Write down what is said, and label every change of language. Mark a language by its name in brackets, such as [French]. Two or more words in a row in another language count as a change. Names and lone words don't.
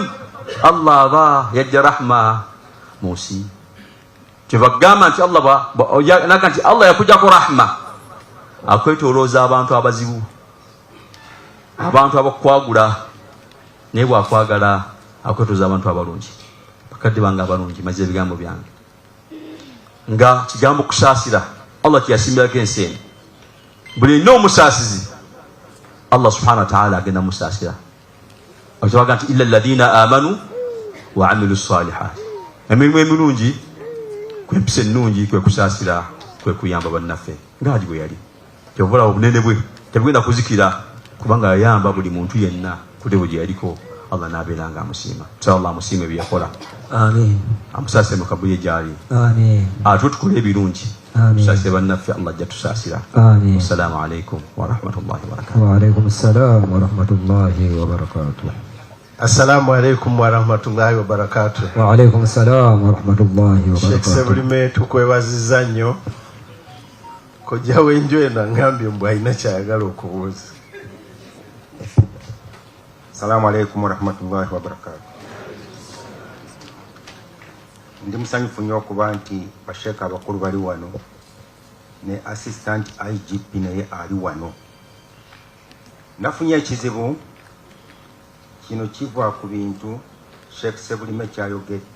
[Ganda] Allah aba yajja rahma mu nsi kyebagamba nti naga nti Allah yakujjako rahma akwetolooza abantu abazibu abantu abakwagula naye bwakwagala akwetolooza abantu abalungi. Bakadde bange abalungi maze ebigambo byange nga kigambo kusaasira Allah kyeyasimbirako ensi eno. Buli nno omusaasizi Allah [Arabic] سبحانه وتعالى [Ganda] agenda musaasira. Akitabaga nti [Arabic] إلا الذين آمنوا وعملوا الصالحات. [Ganda] Emirimu emirungi kwempisa ennungi kwe kusaasira kwe kuyamba bannaffe ngaali bwe yali. Kyobula obunene bwe tebugenda kuzikira kubanga yayamba buli muntu yenna kudebo gye yaliko. Allah n'abeeranga amusiima. Allah amusiime bye yakola. Amin. Amusaasire mu kabuli gyali. Amin. Ate tukole ebirungi. Amin. Tusaasire bannaffe Allah ajja tusaasira. Amin. [Arabic] السلام عليكم ورحمة الله وبركاته. وعليكم السلام ورحمة الله وبركاته. السلام عليكم ورحمة الله وبركاته. وعليكم السلام ورحمة الله و Sheikh بركاته. [Ganda] Sebulime tukwebaziza nnyo. Kojja wenjwena ngambye mbw alina kyayagala okubuuza. [Arabic] السلام عليكم ورحمة الله وبركاته. [Ganda] Ndi musanyufu nnyo okuba nti basheeka abakulu bali wano ne [English] assistant IGP [Ganda] naye ali wano. Nafunye ekizibu kino kiva ku bintu Sheikh Sebulime kyayogedde.